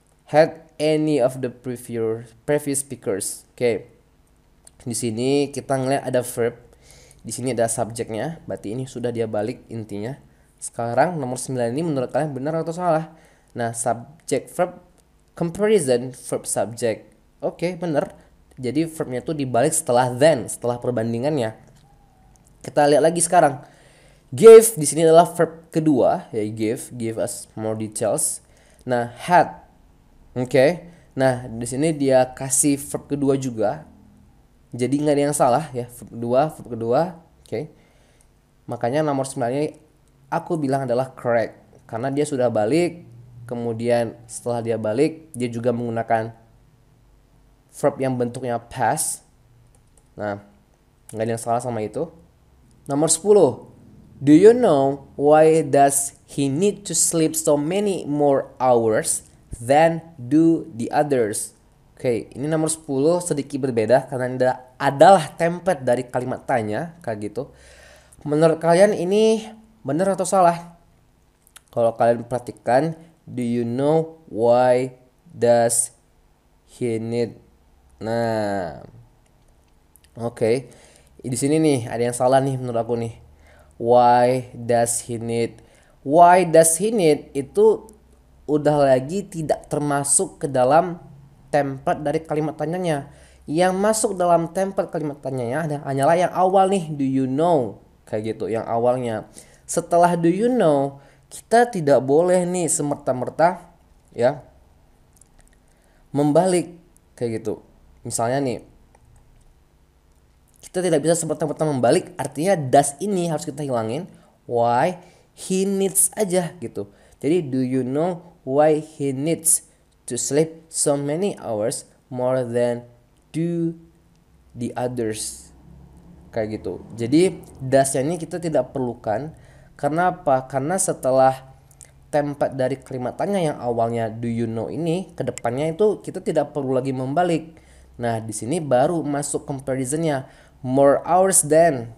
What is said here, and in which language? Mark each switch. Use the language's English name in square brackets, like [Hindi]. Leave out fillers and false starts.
[English] Had any of the previous speakers. [Indonesian] Oke. Di sini kita ngeliat ada verb. Di sini ada subjeknya. Berarti ini sudah dia balik intinya. Sekarang nomor 9 ini menurut kalian benar atau salah? Nah, subject verb comparison verb subject. Oke, benar. Jadi verbnya tuh dibalik setelah then, setelah perbandingannya. Kita lihat lagi sekarang. Gave di sini adalah verb kedua, ya [English] give us more details. [Indonesian] Nah, had. Oke. Nah, di sini dia kasih verb kedua juga. Jadi nggak ada yang salah ya, verb kedua. Oke. Makanya nomor 9 ini aku bilang adalah correct karena dia sudah balik. Kemudian setelah dia balik, dia juga menggunakan verb yang bentuknya past. Nah, nggak ada yang salah sama itu. Nomor 10. [English] Do you know why does he need to sleep so many more hours than do the others? [Indonesian] Oke, ini nomor 10 sedikit berbeda karena ini adalah template dari kalimat tanya kayak gitu. Menurut kalian ini benar atau salah? Kalau kalian perhatikan, [English] do you know why does he need? [Indonesian] Nah, oke. Di sini nih ada yang salah nih menurut aku nih. [English] Why does he need? Why does he need [Indonesian] itu udah lagi tidak termasuk ke dalam template dari kalimat tanyanya. Yang masuk dalam template kalimat tanyanya hanyalah yang awal nih, [English] do you know? [Indonesian] Kayak gitu, yang awalnya. Setelah [English] do you know, [Indonesian] kita tidak boleh nih semerta-merta ya membalik kayak gitu. Misalnya nih, kita tidak bisa semerta-merta membalik, artinya does ini harus kita hilangin. [English] Why he needs [Indonesian] aja gitu. Jadi [English] do you know why he needs to sleep so many hours more than do the others? [Indonesian] Kayak gitu. Jadi does ini kita tidak perlukan. Karena apa? Karena setelah template dari kalimat tanya yang awalnya do you know ini, kedepannya itu kita tidak perlu lagi membalik. Nah, di sini baru masuk comparisonnya. [English] More hours than.